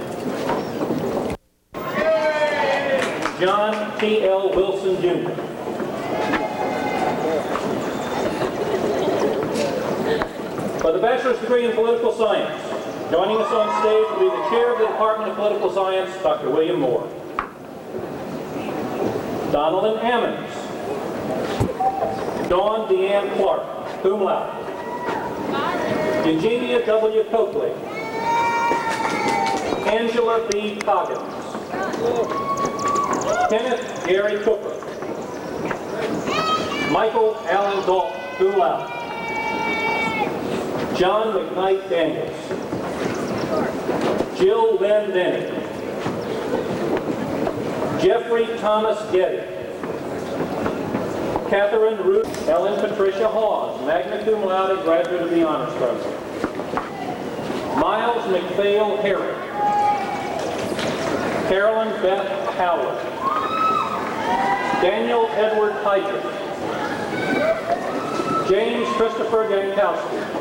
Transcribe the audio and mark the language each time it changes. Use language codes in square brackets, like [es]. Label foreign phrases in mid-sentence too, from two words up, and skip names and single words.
[en] John T. L. Wilson Jr. For the bachelor's degree in political science, joining us on stage will be the chair of the Department of Political Science, Dr. William Moore. Donaldin Ammons. Dawn Deanne Clark, [la] cum laude. [en] Eugenia W. Coakley. Angela B. Coggins. Kenneth Gary Cooper. Michael Allen Dalton, [la] cum laude. [en] John McKnight Daniels. Jill Lynn Denny. Jeffrey Thomas Getty. Catherine Ruth. Ellen Patricia Hawes, [la] magna cum laude, [en] graduate of the Honors Program. Miles McPhail Herrick. Carolyn Beth Howard. Daniel Edward Heidrich. James Christopher Gankowski.